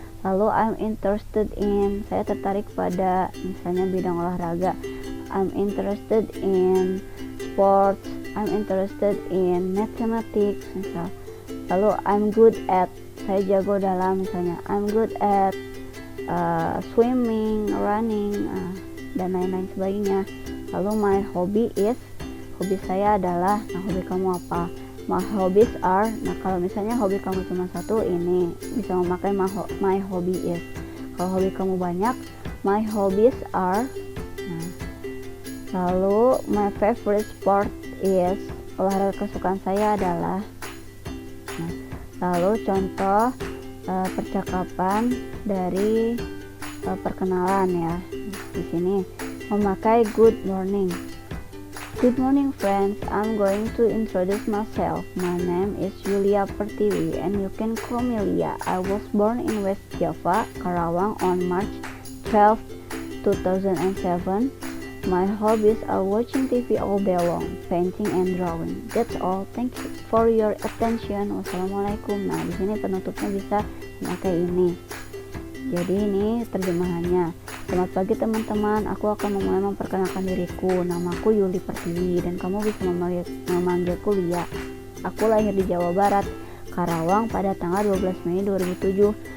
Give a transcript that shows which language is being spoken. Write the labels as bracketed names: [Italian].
[Indonesian] Lalu [English] I'm interested in, [Indonesian] saya tertarik pada misalnya bidang olahraga. [English] I'm interested in sports. I'm interested in mathematics misal. Lalu I'm good at, [Indonesian] saya jago dalam, [English] misalnya I'm good at swimming, running, [Indonesian] dan lain-lain sebagainya. Lalu [English] my hobby is, [Indonesian] hobi saya adalah. Nah, hobi kamu apa? [English] My hobbies are. [Indonesian] Nah, kalau misalnya hobi kamu cuma satu, ini bisa memakai [English] my hobby is. [Indonesian] Kalau hobi kamu banyak, [English] my hobbies are. [Indonesian] Nah, lalu [English] my favorite sport is, [Indonesian] olahraga kesukaan saya adalah. Nah, lalu contoh percakapan dari perkenalan ya. Di sini memakai [English] good morning. Good morning friends, I'm going to introduce myself. My name is Yulia Pertiwi and you can call me Lia. I was born in West Java, Karawang on March 12, 2007. My hobbies are watching TV all day long, painting and drawing. That's all. Thank you for your attention. [Arabic] Wassalamualaikum. [Indonesian] Nah, di sini penutupnya bisa memakai ini. Jadi ini terjemahannya. Selamat pagi teman-teman, aku akan memulai memperkenalkan diriku. Namaku Yuli Pertiwi dan kamu bisa memanggilku Lia. Aku lahir di Jawa Barat, Karawang pada tanggal 12 Mei 2007.